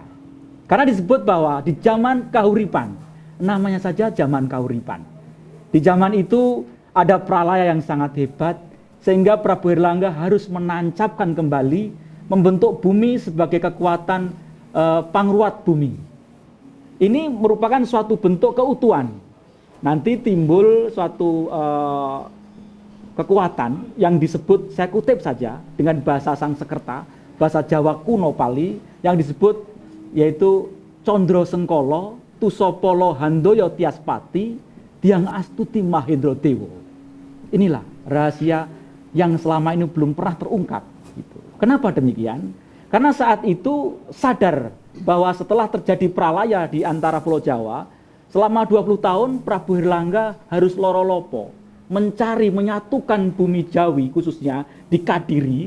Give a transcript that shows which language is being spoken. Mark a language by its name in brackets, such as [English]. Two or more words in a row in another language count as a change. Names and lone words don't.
[Indonesian] Karena disebut bahwa di zaman Kahuripan, namanya saja zaman Kahuripan, di zaman itu ada pralaya yang sangat hebat, sehingga Prabu Herlangga harus menancapkan kembali, membentuk bumi sebagai kekuatan [Javanese] pangruat bumi. [Indonesian] Ini merupakan suatu bentuk keutuhan. Nanti timbul suatu kekuatan yang disebut, saya kutip saja dengan bahasa Sangsekerta, bahasa Jawa kuno Pali, yang disebut yaitu [Javanese] Condro Sengkolo, Tusopolo Handoyo Tiaspati, Diang Astuti Mahendro Dewo. [Indonesian] Inilah rahasia yang selama ini belum pernah terungkap. Gitu. Kenapa demikian? Karena saat itu sadar bahwa setelah terjadi pralaya di antara Pulau Jawa, selama 20 tahun Prabu Herlangga harus loro-lopo, mencari, menyatukan [Javanese] bumi Jawi [Indonesian] khususnya di Kadiri.